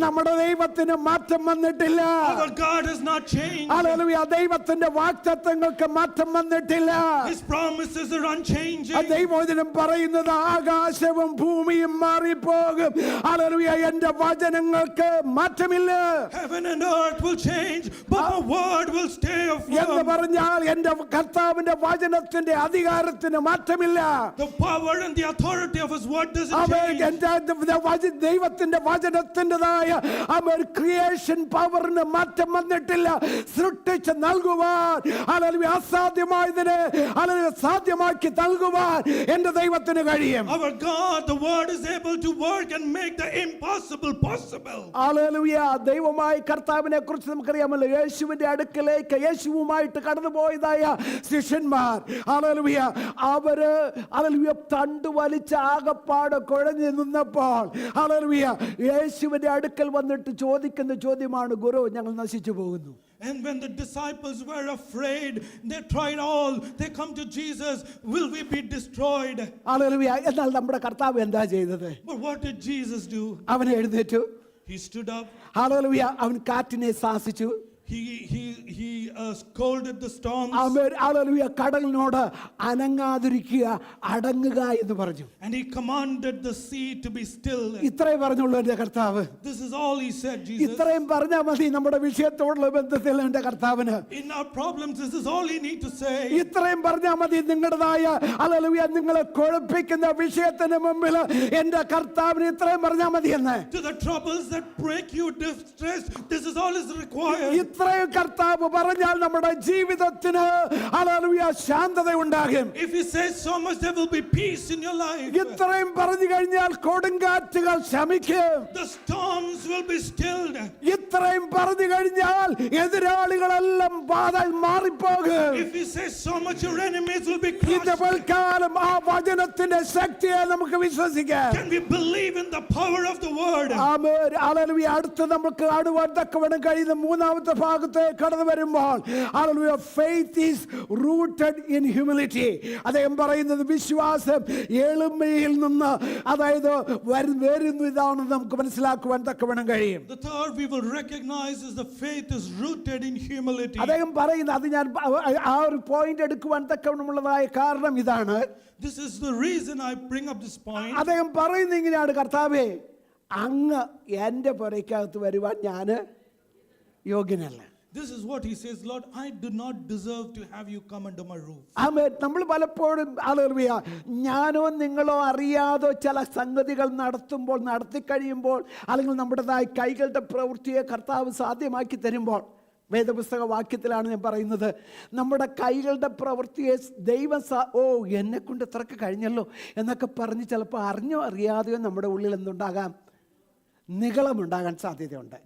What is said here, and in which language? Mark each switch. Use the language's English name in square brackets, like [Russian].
[Malayalam] നമ്മുടെ ദൈവത്തിന് മാറ്റം വന്നിട്ടില്ല. [English] Our God has not changed. [Malayalam] Hallelujah. ദൈവത്തിന്റെ വാഗ്ദത്തങ്ങൾക്ക് മാറ്റം വന്നിട്ടില്ല. [English] His promises are unchanging. [Malayalam] ദൈവവചനം പറയുന്നത് ആകാശവും ഭൂമിയും മാറിപ്പോകും, ഹല്ലേലൂയ, എൻ്റെ വചനങ്ങൾക്ക് മാറ്റമില്ല. [English] Heaven and earth will change, but the word will stay [Malayalam] എന്ന് [English] firm. [Malayalam] പറഞ്ഞാൽ എൻ്റെ കർത്താവിന്റെ വചനത്തിന്റെ അധികാരത്തിന് മാറ്റമില്ല. [English] The power and the authority of His word doesn't [Malayalam] അവൻ [English] change. [Malayalam] ദൈവത്തിന്റെ വചനത്തിൻ്റെതായ അവർ ക്രിയേഷൻ പവറിന് മാറ്റം വന്നിട്ടില്ല. സൃഷ്ടിച്ച് നൽകുവാൻ ഹല്ലേലൂയ അസാധ്യമായതിനെ ഹല്ലേലൂയ സാധ്യമാക്കി നൽകുവാൻ എൻ്റെ ദൈവത്തിന് കഴിയും. [English] Our God, the word is able to work and make the impossible possible. [Malayalam] Hallelujah. ദൈവമായ കർത്താവിനെ കുറിച്ച് നമുക്കറിയാമല്ലോ. യേശുവിന്റെ അടുക്കലേക്ക് യേശുവുമായിട്ട് കടന്നുപോയതായ ശിഷ്യന്മാർ ഹല്ലേലൂയ അവര് ഹല്ലേലൂയ തണ്ട് വലിച്ച ആകപ്പാട് കുഴഞ്ഞു നിന്നപ്പോൾ ഹല്ലേലൂയ യേശുവിന്റെ അടുക്കൽ വന്നിട്ട് ചോദിക്കുന്ന ചോദ്യമാണ്, ഗുരു, ഞങ്ങൾ നശിച്ചു പോകുന്നു. [English] And when the disciples were afraid, they tried all. They come to Jesus, will we be destroyed? [Malayalam] Hallelujah. എന്നാൽ നമ്മുടെ കർത്താവ് എന്താ ചെയ്തത്? [English] But what did Jesus do? [Malayalam] അവൻ എഴുന്നേറ്റു. [English] He stood up [Malayalam] hallelujah. അവൻ കാറ്റിനെ ശാസിച്ചു. [English] He scolded the storms. [Malayalam] Hallelujah, കടലിനോട് അനങ്ങാതിരിക്കുക, അടങ്ങുക എന്ന് പറഞ്ഞു. [English] And he commanded the sea to be still. [Malayalam] ഇത്രയും പറഞ്ഞുള്ളൂ എൻ്റെ കർത്താവ്. [English] This is all he said, Jesus. [Malayalam] ഇത്രയും പറഞ്ഞാൽ മതി നമ്മുടെ വിഷയത്തോടുള്ള ബന്ധത്തിൽ എൻ്റെ കർത്താവിന്. [English] In our problems, this is all he need to say. [Malayalam] ഇത്രയും പറഞ്ഞാൽ മതി നിങ്ങളുടേതായ ഹല്ലേലൂയ നിങ്ങളെ കുഴപ്പിക്കുന്ന വിഷയത്തിന് മുമ്പിൽ എൻ്റെ കർത്താവിന് ഇത്രയും പറഞ്ഞാൽ മതി എന്ന്. [English] To the troubles that break you, distress, this is all is required. [Malayalam] ഇത്രയും കർത്താവ് പറഞ്ഞാൽ നമ്മുടെ ജീവിതത്തിന് ഹല്ലേലൂയ ശാന്തത ഉണ്ടാകും. [English] If he says so much, there will be peace in your life. [Malayalam] ഇത്രയും പറഞ്ഞു കഴിഞ്ഞാൽ കൊടുങ്കാറ്റുകൾ ശമിക്കും. [English] The storms will be stilled. [Malayalam] ഇത്രയും പറഞ്ഞു കഴിഞ്ഞാൽ എതിരാളികളെല്ലാം മാറിപ്പോകും. [English] If he says so much, your enemies will be [Malayalam] ഇന്ന് [English] crushed. [Malayalam] പൽക്കാലം ആ വചനത്തിന്റെ ശക്തിയെ നമുക്ക് വിശ്വസിക്കാം. [English] Can we believe in the power of the word? [Malayalam] Amen. Hallelujah. അടുത്ത് നമുക്ക് കാണുവാൻ തക്കവണ്ണം കഴിയുന്ന മൂന്നാമത്തെ ഭാഗത്തെ കടന്നു വരുമ്പോൾ hallelujah, [English] faith is rooted in humility. [Malayalam] അദ്ദേഹം പറയുന്നത് വിശ്വാസം എളിമയിൽ നിന്ന് അതായത് വരുന്നു ഇതാണെന്ന് നമുക്ക് മനസ്സിലാക്കുവാൻ തക്കവണ്ണം കഴിയും. [English] The third we will recognize is the faith is rooted in humility. [Malayalam] അദ്ദേഹം പറയുന്നത് അത് ഞാൻ ആ ഒരു പോയിന്റ് എടുക്കുവാൻ തക്കവണ്ണമുള്ളതായ കാരണം ഇതാണ്. [English] This is the reason I bring up this point. [Malayalam] അദ്ദേഹം പറയുന്നത് ഇങ്ങനെയാണ്, കർത്താവേ അങ്ങ് എൻ്റെ പുരയ്ക്കകത്ത് വരുവാൻ ഞാൻ യോഗ്യനല്ല. [English] This is what he says, Lord, I do not deserve to have you come under my roof. [Malayalam] ആമേൻ. നമ്മൾ പലപ്പോഴും ഹല്ലേലൂയ ഞാനോ നിങ്ങളോ അറിയാതോ ചില സംഗതികൾ നടത്തി കഴിയുമ്പോൾ അല്ലെങ്കിൽ നമ്മുടേതായ കൈകളുടെ പ്രവൃത്തിയെ കർത്താവ് സാധ്യമാക്കി തരുമ്പോൾ, വേദപുസ്തക വാക്യത്തിലാണ് ഞാൻ പറയുന്നത്, നമ്മുടെ കൈകളുടെ പ്രവൃത്തിയെ ദൈവം എന്നെ കൊണ്ട് ഇത്രക്ക് കഴിഞ്ഞല്ലോ എന്നൊക്കെ പറഞ്ഞ് ചിലപ്പോൾ അറിഞ്ഞോ അറിയാതെയോ നമ്മുടെ ഉള്ളിൽ എന്തുണ്ടാകാം, നിഗളമുണ്ടാകാൻ സാധ്യതയുണ്ട്.